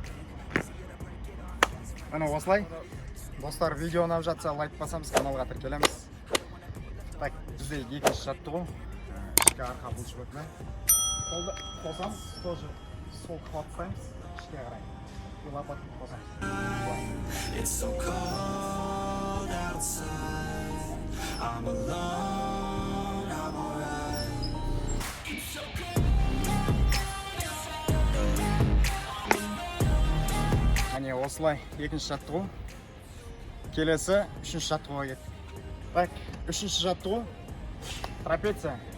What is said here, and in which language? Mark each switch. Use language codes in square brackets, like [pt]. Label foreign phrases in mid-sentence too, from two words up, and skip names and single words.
[kk] Міне осылай. Достар, видео ұнап жатса лайк басамыз, каналға тіркелеміз. Так, бізде екінші жаттығу. Ішке арқа бұлшықетіне. Қолды қосамыз, тоже сол қуаттаймыз. Ішке қарай. [ru] И лопатки [kk] қосамыз. [en] It's so cold outside. I'm alone, I'm alright. It's so [kk] Міне осылай екінші жаттығу. Келесі үшінші жаттығуға кеттік. Так, үшінші жаттығу. Трапеция.